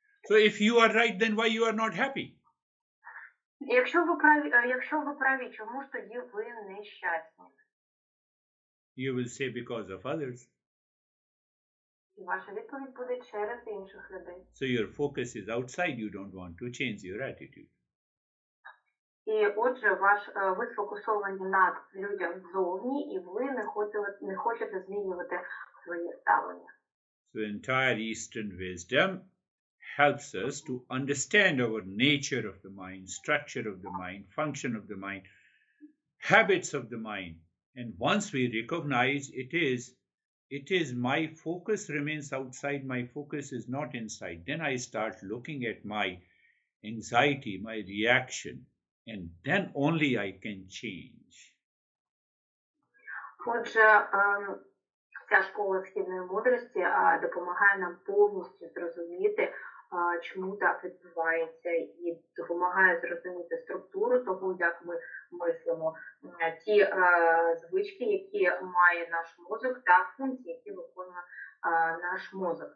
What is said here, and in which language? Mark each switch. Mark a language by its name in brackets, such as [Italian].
[English] So if you are right, then why you are not happy? [Ukrainian] Якщо ви праві, чому ж тоді ви нещасні? [English] You will say because of others. [Ukrainian] І ваша відповідь буде через інших людей. [English] So your focus is outside, you don't want to change your attitude. [Ukrainian] І отже, ви сфокусовані над людям ззовні, і ви не хочете змінювати своє ставлення. [English] So entire Eastern wisdom helps us to understand our nature of the mind, structure of the mind, function of the mind, habits of the mind. And once we recognize it is my focus remains outside, my focus is not inside, then I start looking at my anxiety, my reaction, and then only I can change. [Ukrainian] Отже, ця школа східної мудрості допомагає нам повністю зрозуміти, чому так відбувається, і допомагає зрозуміти структуру того, як ми мислимо, ті звички, які має наш мозок, та функції, які виконує наш мозок.